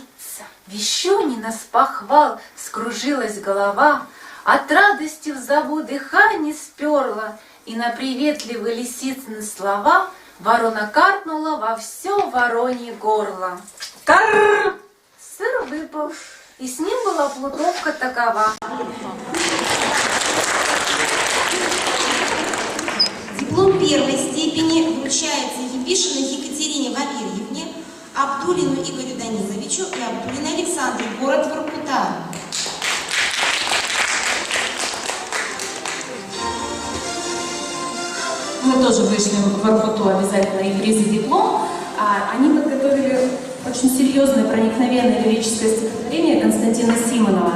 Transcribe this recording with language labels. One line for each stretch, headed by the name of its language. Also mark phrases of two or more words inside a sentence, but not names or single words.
Russian: В Вещунина с похвал скружилась голова, от радости в зову дыхание сперла, и на приветливые лисицыны слова ворона каркнула во все воронье горло. Карр! Сыр выпал, и с ним была плутовка такова. Диплом первой степени вручается Епишиной Екатерине Валерьевне, Абдулину Игорю Даниловичу и Абдулиной Александре, город Воркута. Мы тоже вышли в Воркуту обязательно и приз и диплом. Они подготовили очень серьезное, проникновенное лирическое стихотворение Константина Симонова.